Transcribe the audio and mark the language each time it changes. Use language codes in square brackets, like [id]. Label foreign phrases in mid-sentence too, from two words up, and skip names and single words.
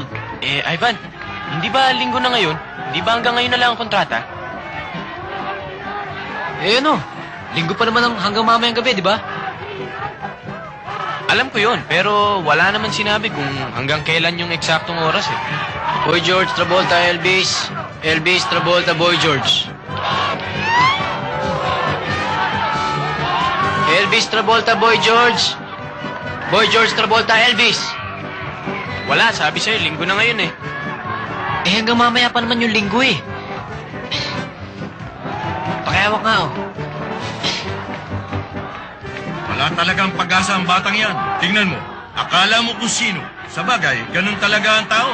[tl] Ivan, hindi ba linggo na ngayon? Hindi ba hanggang ngayon na lang ang kontrata? Ano? Linggo pa naman hanggang mamayang gabi, di ba? Alam ko yun, pero wala naman sinabi kung hanggang kailan yung eksaktong oras eh. Boy George, Travolta, Elvis. Elvis, Travolta, Boy George. Elvis, Travolta, Boy George. Boy George, Travolta, Elvis. Wala, sabi sa'yo, linggo na ngayon eh. Hanggang mamaya pa naman yung linggo eh. Pakihawak nga oh. Wala talagang pag-asa ang batang yan. Tingnan mo, akala mo kung sino. Sa bagay, ganun talaga ang tao.